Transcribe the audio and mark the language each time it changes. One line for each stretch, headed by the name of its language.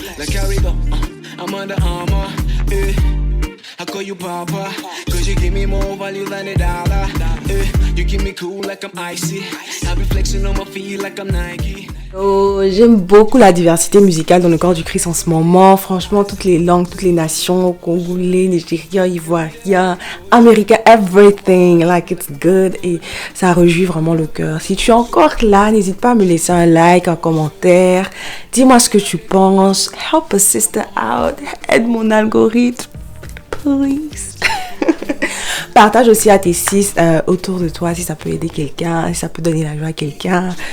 English: Like how we go, I'm under armor. I call you Papa, cause you give me more value than a dollar. You keep me cool like I'm icy. I be flexing on my feet like I'm Nike.
French: Oh, j'aime beaucoup la diversité musicale dans le corps du Christ en ce moment. Franchement, toutes les langues, toutes les nations, congolais, nigériens, ivoiriens, américains, everything, like it's good. Et ça réjouit vraiment le cœur. Si tu es encore là, n'hésite pas à me laisser un like, un commentaire. Dis-moi ce que tu penses.
English: Help a sister out. Aide mon algorithme, please.
French: partage aussi à tes sis autour de toi si ça peut aider quelqu'un, si ça peut donner la joie à quelqu'un.